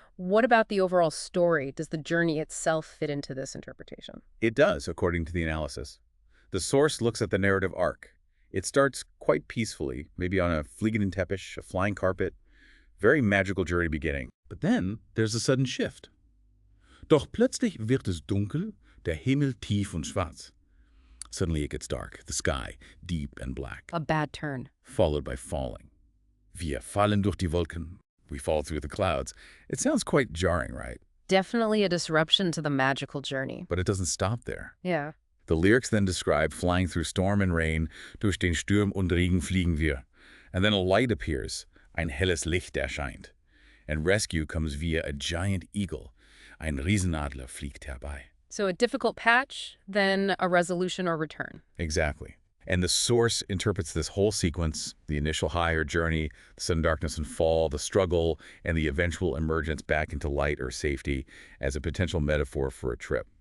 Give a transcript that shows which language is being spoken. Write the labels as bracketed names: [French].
[English] What about the overall story? Does the journey itself fit into this interpretation? It does, according to the analysis. The source looks at the narrative arc. It starts quite peacefully, maybe on a [German] fliegenden Teppich, [English] a flying carpet, very magical journey beginning. But then there's a sudden shift. [German] Doch plötzlich wird es dunkel, der Himmel tief und schwarz. [English] Suddenly it gets dark, the sky deep and black, A bad turn. followed by falling. [German] Wir fallen durch die Wolken. [English] We fall through the clouds. It sounds quite jarring, right? Definitely a disruption to the magical journey. But it doesn't stop there. Yeah. The lyrics then describe flying through storm and rain, [German] durch den Sturm und Regen fliegen wir. [English] And then a light appears, [German] ein helles Licht erscheint. [English] And rescue comes via a giant eagle. [German] Ein Riesenadler fliegt herbei. [English] So a difficult patch, then a resolution or return. Exactly. And the source interprets this whole sequence, the initial high or journey, the sudden darkness and fall, the struggle, and the eventual emergence back into light or safety as a potential metaphor for a trip.